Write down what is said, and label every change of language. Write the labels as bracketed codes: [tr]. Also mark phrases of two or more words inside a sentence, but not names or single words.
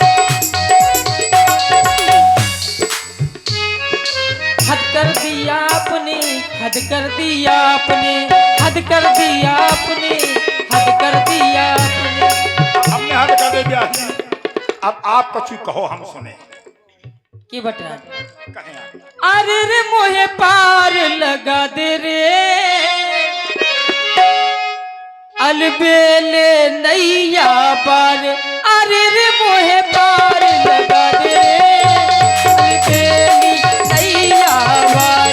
[hi] हद कर दिया आपने, हद कर दिया आपने, हद कर दिया आपने, हद कर दिया आपने। हमने हद कर दिया। अब आप कछु कहो हम सुने। की बटरा कहें आप। अरे रे मोहे पार लगा दे रे, अलबेले नैया पार। अरे रे मोहे पार लगा दे रे, अलबेली नैया पार।